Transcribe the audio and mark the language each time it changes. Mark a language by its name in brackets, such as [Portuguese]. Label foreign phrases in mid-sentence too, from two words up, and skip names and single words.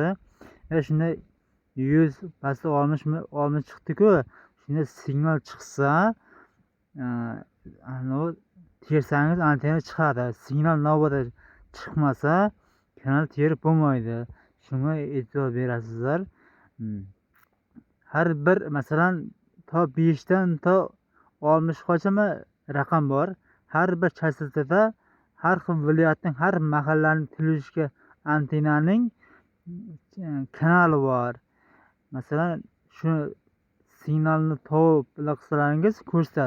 [Uzbek] Shunda 100 pastda 60 chiqdi-ku, shunda signal chiqsa, tersangiz antenna chiqadi. Signal navbatda chiqmasa, kanal terib bo'lmaydi. Shunga e'tibor berasizlar. Har bir, masalan, to 5 dan to 60 gacha raqam bor. Har bir chastotada har xil viloyatning, har mahallaning televizorga antennaning kanali bor. Masalan, shu signalni topib qilsangiz ko'rsatadi.